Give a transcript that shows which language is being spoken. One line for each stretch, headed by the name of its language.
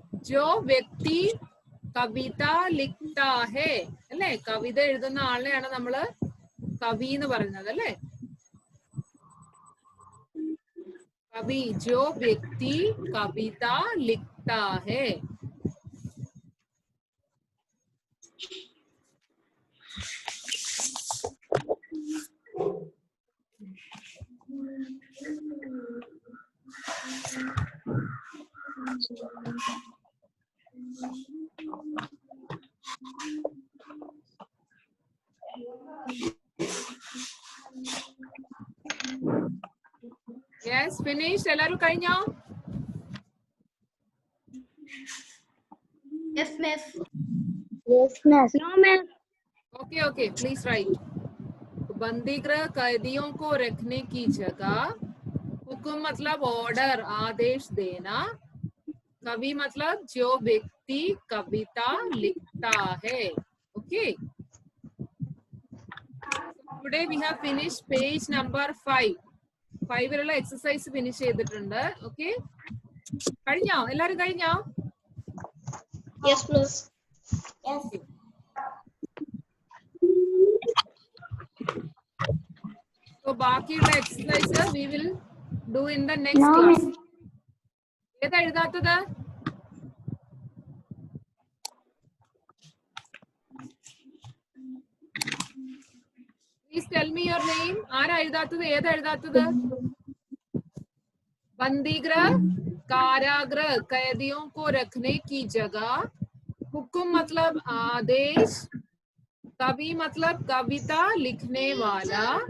Hindi: जो വ്യക്തി കവിത ലിഖ്താ ഹേ അല്ലേ?
Malayalam: കവിത എഴുതുന്ന ആളെയാണ് നമ്മള് കവി എന്ന് പറയുന്നത് അല്ലേ?
Hindi: कवि, जो व्यक्ति कविता लिखता है.
English: Yes, finished.
Malayalam: എല്ലാരും കഴിഞ്ഞോ?
English: Yes, miss. Yes, miss. No, miss. Okay, okay. Please write.
Hindi: बंदीगृह कैदियों को रखने की जगह. हुक्म मतलब ऑर्डर, आदेश देना. कवि मतलब जो व्यक्ति कविता लिखता है.
English: Okay. Today we have finished page number 5.
Malayalam: 5 exercise finish ചെയ്തിട്ടുണ്ട്. Okay. കഴിഞ്ഞോ? എല്ലാരും കഴിഞ്ഞോ?
English: Yes, miss. Yes. So
Malayalam: ബാക്കിയുള്ള
English: exercise we will do in the next class.
Malayalam: ഏതാ എഴുതാത്തത്?
English: Please tell me your name.
Malayalam: ആരാ എഴുതാത്തത്? ഏതാ എഴുതാത്തത്?
Hindi: बंदीगृह, कारागृह, कैदियों को रखने की जगह. हुक्म मतलब आदेश. कवि मतलब कविता लिखने वाला.